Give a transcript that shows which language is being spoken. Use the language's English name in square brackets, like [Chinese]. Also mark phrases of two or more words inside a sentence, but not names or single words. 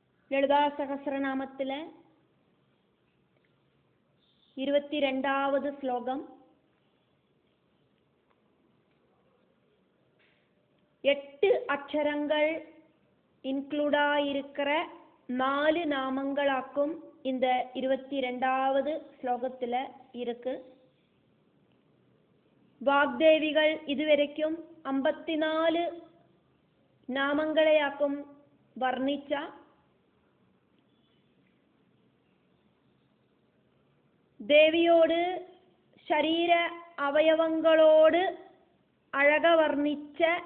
[Malayalam] ലളിതാ സഹസ്രനാമത്തിലെ 22வது ശ്ലോകം. [Tamil] 8 அக்ஷரங்கள் இன்க்ளூடாயிருக்கிற 4 நாமங்களாக்கும் இந்த 22வது ஸ்லோகத்தில் இருக்கு. வாக்தேவிகள் இதுவரைக்கும் [Malayalam] 54 നാമങ്ങളെയാക്കും വർണ്ണിച്ച ദേവിയോട് ശരീര അവയവങ്ങളോട് അഴക വർണ്ണിച്ച